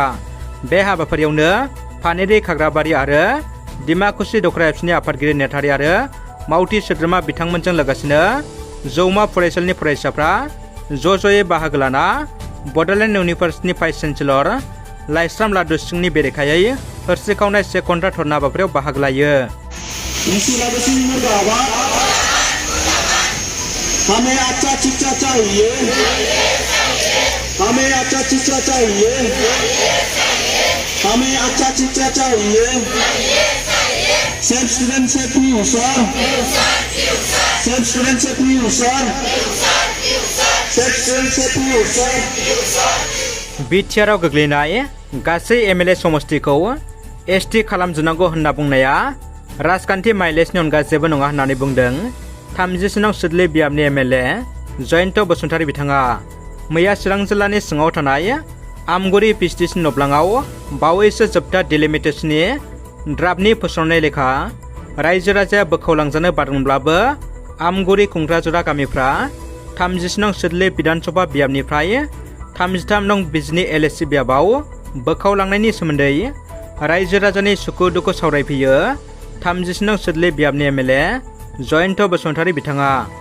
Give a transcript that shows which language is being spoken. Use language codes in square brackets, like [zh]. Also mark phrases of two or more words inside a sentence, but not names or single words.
[brx] बे हाबाफारियावनो फानेरि खाग्राबारि आरो डिमाकुसि दखरा एबसुनि आफादगिरि नेहाथारि आरो मावथि सोद्रोमा बिथांमोनजों लोगोसेनो जौमा फरायसालिनि फरायसाफ्रा ज'ज'यै बाहागो लाना बड'लेण्ड इउनिभार्सिटिनि [en] vice chancellor [brx] लाइस्राम लादुसिंनि बेरेखायै हरसेखावनाय 1 घन्टा धर्ना हाबाफारियाव बाहागो लायो। [hi] हमें अच्छा शिक्षा चाहिए, हमें अच्छा शिक्षा चाहिए, हमें अच्छा शिक्षा चाहिए। [en] Self student se future, self student se future, self student se future. [brx] बिटिआरआव गोग्लैनाय गासै एमएलए समष्टिखौ एसटि खालामजोबनांगौ होनना बुंनाया राजखान्थि माइलेजनि अनगा जेबो नङा होननानै बुंदों 37 नं सिडली बियाबनि एमएलए जयन्त बसुमतारी बिथाङा। मैया चिरां जिल्लानि सिङाव थानाय आमगुरि पिएचडिसि नब्लाङाव बावैसो जोबथा डिलिमिटेसननि ड्राफ्टनि फोसावनाय लेखा रायजो राजाया बोखावलांजानो बादोंब्लाबो आमगुरि खुंग्राजरा गामिफ्रा 30 नं सिडली बिधानसभा बियाबनिफ्राय 33 नं बिजनि एलएसि बियाबाव बोखावलांनायनि सोमोन्दै रायजो राजानि सुखु दुखु सावरायफैयो 30 नं सिडली बियाबनि एमएलए जयन्त बसुमतारी बिथाङा।